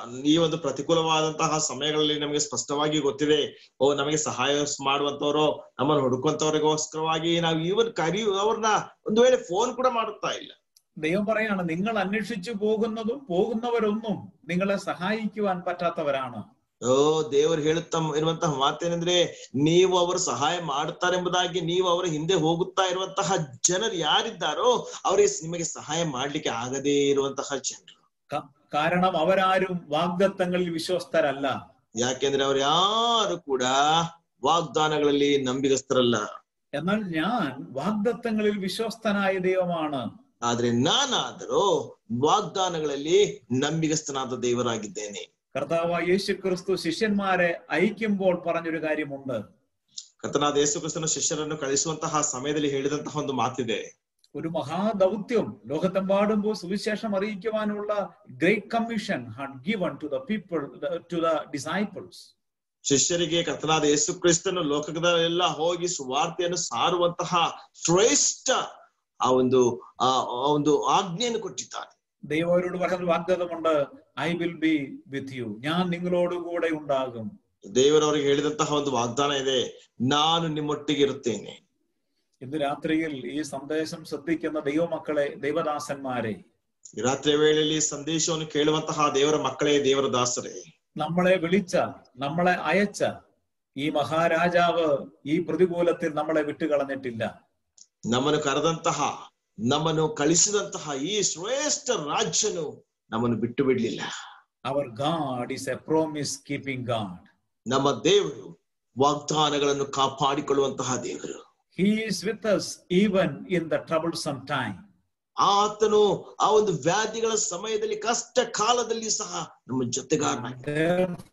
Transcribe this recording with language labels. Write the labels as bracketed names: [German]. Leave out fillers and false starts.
[Kannada] ಈ ಒಂದು ಪ್ರತಿಕೂಲವಾದಂತಹ ಸಮಯಗಳಲ್ಲಿ ನಮಗೆ ಸ್ಪಷ್ಟವಾಗಿ ಗೊತ್ತಿದೆ, ನಮಗೆ ಸಹಾಯ ಮಾಡುವಂತವ್ರು ನಮ್ಮನ್ನು ಹುಡುಕುವಂತವ್ರಿಗೋಸ್ಕರವಾಗಿ ನಾವು ಅವ್ರನ್ನ ಒಂದು ವೇಳೆ ಫೋನ್ ಕೂಡ ಮಾಡುತ್ತಾ ಇಲ್ಲ. [Malayalam] ദൈവം പറയാണ്, നിങ്ങൾ അന്വേഷിച്ചു പോകുന്നവരൊന്നും നിങ്ങളെ സഹായിക്കുവാൻ പറ്റാത്തവരാണ്. [Kannada] ದೇವರು ಹೇಳುತ್ತಾ ಇರುವಂತಹ ಮಾತೇನೆಂದ್ರೆ, ನೀವು ಅವರು ಸಹಾಯ ಮಾಡುತ್ತಾರೆಂಬುದಾಗಿ ನೀವು ಅವರ ಹಿಂದೆ ಹೋಗುತ್ತಾ ಇರುವಂತಹ ಜನರು ಯಾರಿದ್ದಾರೋ ಅವರಿಗೆ ನಿಮಗೆ ಸಹಾಯ ಮಾಡ್ಲಿಕ್ಕೆ ಆಗದೇ ಇರುವಂತಹ ಜನರು. [Malayalam] കാരണം അവരാരും വാഗ്ദത്തങ്ങളിൽ വിശ്വസ്തരല്ല. [Kannada] ಯಾಕೆಂದ್ರೆ ಅವ್ರು ಯಾರು ಕೂಡ ವಾಗ್ದಾನಗಳಲ್ಲಿ ನಂಬಿಗಸ್ತರಲ್ಲ. [Malayalam] എന്നാൽ ഞാൻ വാഗ്ദത്തങ്ങളിൽ വിശ്വസ്തനായ ദൈവമാണ്. [Kannada] ಆದ್ರೆ ನಾನಾದರೂ ವಾಗ್ದಾನಗಳಲ್ಲಿ ನಂಬಿಗಸ್ತನಾದ ದೇವರಾಗಿದ್ದೇನೆ. [Malayalam] കർത്താവായ യേശു ക്രിസ്തു ശിഷ്യന്മാരെ അയക്കുമ്പോൾ പറഞ്ഞൊരു കാര്യമുണ്ട്. [Kannada] ಕರ್ತನಾದ ಯೇಸು ಕ್ರಿಸ್ತನ ಶಿಷ್ಯರನ್ನು ಕಳಿಸುವಂತಹ ಸಮಯದಲ್ಲಿ ಹೇಳಿದಂತಹ ಒಂದು ಮಾತಿದೆ. [Malayalam] ഒരു മഹാദൗത്യം ലോകത്തെമ്പാടും സുവിശേഷം അറിയിക്കുവാനുള്ള [English] Great commission had given to the people, to the disciples. [Kannada] ಶಿಷ್ಯರಿಗೆ ಕರ್ತನಾದ ಯೇಸು ಕ್ರಿಸ್ತನು ಲೋಕದಲ್ಲೆಲ್ಲ ಹೋಗಿ ಸುವಾರ್ತೆಯನ್ನು ಸಾರುವಂತಹ ಶ್ರೇಷ್ಠ ಆ ಒಂದು ಆಜ್ಞೆಯನ್ನು ಕೊಟ್ಟಿದ್ದಾನೆ. [Malayalam] ദൈവം അവരോട് പറയുന്ന വാഗ്ദത്തമുണ്ട്, [English] I will be with you, [Malayalam] ഞാൻ നിങ്ങളോട് കൂടെ ഉണ്ടാകും. [Kannada] ದೇವರವರಿಗೆ ಹೇಳಿದಂತಹ ಒಂದು ವಾಗ್ದಾನ ಇದೆ, ನಾನು ನಿಮ್ಮೊಟ್ಟಿಗೆ ಇರುತ್ತೇನೆ. [Malayalam] ഇന്ന് രാത്രിയിൽ ഈ സന്ദേശം ശ്രദ്ധിക്കുന്ന ദൈവമക്കളെ, ദൈവദാസന്മാരെ, [Kannada] ರಾತ್ರಿ ವೇಳೆಯಲ್ಲಿ ಸಂದೇಶವನ್ನು ಕೇಳುವಂತಹ ದೇವರ ಮಕ್ಕಳೇ, ದೇವರ ದಾಸರೇ, [Malayalam] നമ്മളെ വിളിച്ച, നമ്മളെ അയച്ച ഈ മഹാരാജാവ് ഈ പ്രതികൂലത്തിൽ നമ്മളെ വിട്ടുകളഞ്ഞിട്ടില്ല. [Kannada] ನಮ್ಮನ್ನು ಕರೆದಂತಹ, ನಮ್ಮನ್ನು ಕಳಿಸಿದಂತಹ ಈ ಶ್ರೇಷ್ಠ ರಾಜ್ಯನು ನಮ್ಮನ್ನು ಬಿಟ್ಟು ಬಿಡ್ಲಿಲ್ಲ. [English] Our God is a promise keeping God. [Kannada] ನಮ್ಮ ದೇವರು ವಾಗ್ದಾನಗಳನ್ನು ಕಾಪಾಡಿಕೊಳ್ಳುವಂತಹ ದೇವರು. [English] He is with us even in the troublesome time. [Kannada] ಆತನು ಆ ಒಂದು ವ್ಯಾಧಿಗಳ ಸಮಯದಲ್ಲಿ, ಕಷ್ಟ ಕಾಲದಲ್ಲಿ ಸಹ ನಮ್ಮ ಜೊತೆಗಾರನಾಗಿದ್ದಾನೆ.